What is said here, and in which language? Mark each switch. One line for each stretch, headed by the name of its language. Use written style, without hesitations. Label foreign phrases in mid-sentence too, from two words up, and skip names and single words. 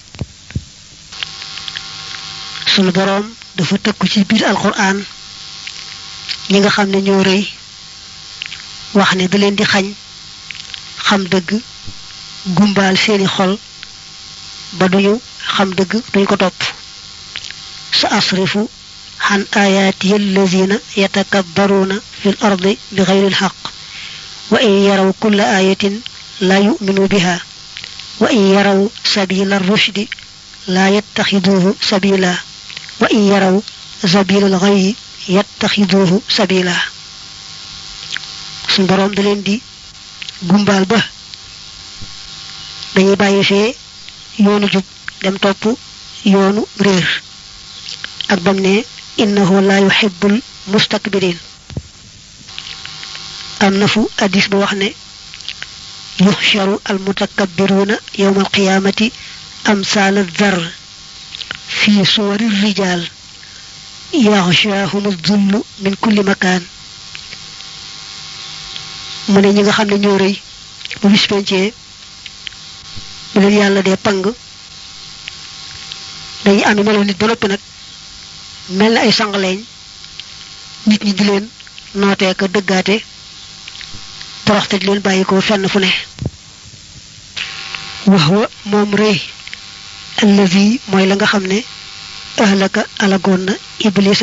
Wolof: sunu boroom dafa tëkku ci biir alquran ñi nga xam ne ñoo rëy wax ne da leen di xañ xam dëgg gumbaal seeni xol ba duñu xam dëgg duñ ko topp
Arabic: سأصرف عن آياتي الذين يتكبرون في الأرض بغير الحق وإن يروا كل آية لا يؤمنوا بها وإن يروا سبيل الرشد لا يتخذوه سبيلا وإن يروا سبيل الغي يتخذوه سبيلا
Wolof: sun borom da leen di gumbal ba dañuy bàyyi fee yoonu jub dem topp yoonu réer ak bam ne
Arabic: إنه لا يحب المستكبرين
Wolof: am na fu hadis bu wax ne
Arabic: يحشر المتكبرون يوم القيامة أمثال الذر في صور الرجال يغشاهم الذل من كل مكان
Wolof: mu ne ñi nga xam ne ñoo rëy bu bis pencee bu leen yàlla dee pang dañuy am melo nit ba noppi nag mel na ay sangaleeñ nit ñi di leen nootee ka dëggaate toroxte di leen bàyyi ko fenn fu ne wax wa moom rëy allazi mooy la nga xam ne ahlaka alagoon na iblisa